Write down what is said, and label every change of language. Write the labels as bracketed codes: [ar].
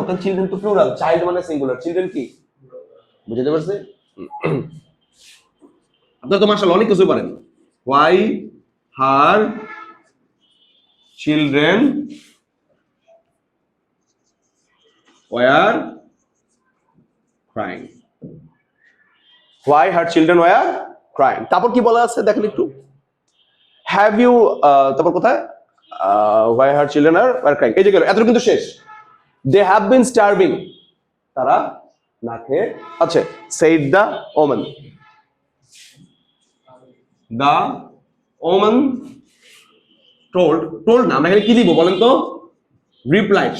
[bn] কারণ চিলড্রেন তো plural, child মানে সিঙ্গুলার, চিলড্রেন কি বুঝতে পারছে? আপনারা তো মাশাআল্লাহ অনেক কিছু পারেন। [en] why her children were crying, why her children were crying। [bn] তারপর কি বলা আছে দেখেন একটু, have you তারপর কোথায় [en] why her children were crying, [bn] এই যে গেল, এত কিন্তু শেষ। [en] they have been starving, [bn] তারা না খেয়ে আছে, [en] said the woman, the woman told [bn] না, আমরা এখানে কি দিব বলেন তো? রিপ্লাইড।